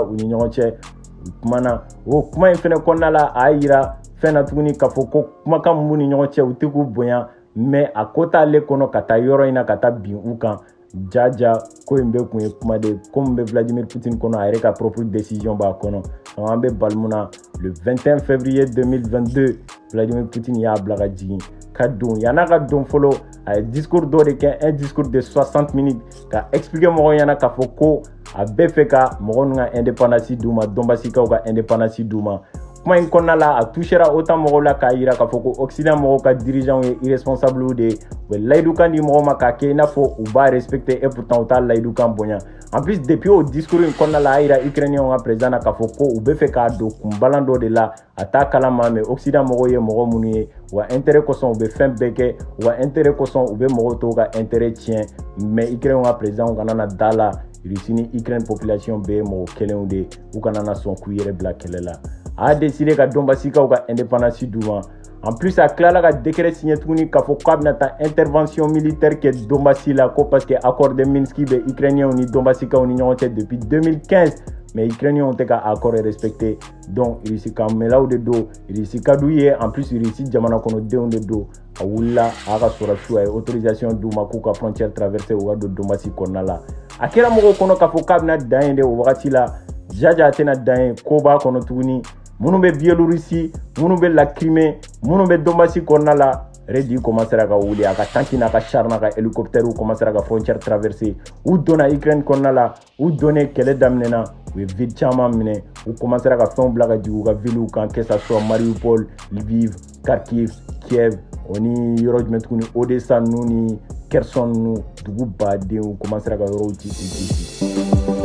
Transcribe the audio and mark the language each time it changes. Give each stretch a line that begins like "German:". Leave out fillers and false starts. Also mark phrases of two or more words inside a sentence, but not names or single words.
Bambara: u ni ɲɔgɔn cɛ kumana o kuma in fɛnɛ kɔnɔna la a yira fɛn na tuguni k'a fɔ ko kumakan mun b'u ni ɲɔgɔn cɛ u tɛ k'u bonya mais a ko t'ale kɔnɔ ka taa yɔrɔ in na ka taa bin u kan jaja ko in bɛ kun ye kuma de ko min bɛ Vladimir Poutine kɔnɔ a yɛrɛ ka
French: propre décision
Bambara: b'a kɔnɔ donc an bɛ balmuna
French: le 21 février 2022
Bambara: Vladimir Poutine y'a bila ka jigin ka don yan'a ka don fɔlɔ a ye discours dɔ de kɛ
French: un discours de 60 minutes
Bambara: ka expliquer mɔgɔw ɲɛna k'a fɔ ko a bɛ fɛ ka mɔgɔw ninnu ka indépendance d'u ma Donbassikaw ka indépendance d'u ma kuma in kɔnɔna la a touchera OTAN mɔgɔw la k'a yira k'a fɔ ko Occident mɔgɔw ka dirigeants ye irresponsables de ye u bɛ layidukan di mɔgɔw ma k'a kɛ i n'a fɔ u b'a respecter
French: et pourtant
Bambara: u t'a layidukan bonya
French: en plus
Bambara: depuis o discours in kɔnɔna la a yira Ukrainiens ka président na k'a fɔ ko u bɛ fɛ k'a don kunbalan dɔ de la a t'a kalama mais Occident mɔgɔw ye mɔgɔ minnu ye wa intérêt kosɔn u bɛ fɛn bɛɛ kɛ wa intérêt kosɔn u bɛ mɔgɔw tɔw ka intérêt tiɲɛ mais Ukrainiens ka président kana na da la Russie ni Ukraine population bɛɛ ye mɔgɔ kelenw de ye u kana na sɔn k'u yɛrɛ bila kɛlɛ la a décidé ka Donbassikaw ka indépendance d'u ma
French: en plus
Bambara: a tilala ka décret signé tuguni k'a fɔ k'a bɛna taa
French: intervention militaire
Bambara: kɛ Donbassi la ko
French: parce que accord de Minsk
Bambara: bɛ Ukrainiens ni Donbassikaw ni ɲɔgɔn cɛ depuis 2015 mais Ukrainiens tɛ ka
French: accord respecté
Bambara: donc Russie kan mɛlaw de don Russie ka d'u ye
French: en plus
Bambara: Russie jamana kɔnɔdenw de don a wulila a ka sɔrɔsiw a ye autorisation d'u ma k'u ka
French: frontière traverser
Bambara: u ka don Donbassi kɔnɔna la a kɛra mɔgɔw kɔnɔ k'a fɔ k'a bɛna dan yen de o wagati la jaja a tɛna dan yen ko b'a kɔnɔ tuguni minnu bɛ Biélorussie minnu bɛ la Crimée minnu bɛ Donbassi kɔnɔna la Redi commencera ka wuli a ka tanki n'a ka char n'a ka hélicoptère commencera ka
French: frontière traverser
Bambara: u donna Ukraine kɔnɔna la u donnen kɛlɛ daminɛna u ye ville caman minɛ u commencera ka fɛnw bila ka jigin u ka villes kan
French: que ça soit
Bambara: Mariupol, Lviv, Kharkiv, Kiev o ni yɔrɔ jumɛn tuguni Odessa ninnu ni Kherson ninnu dugu baden u commencera ka yɔrɔw ci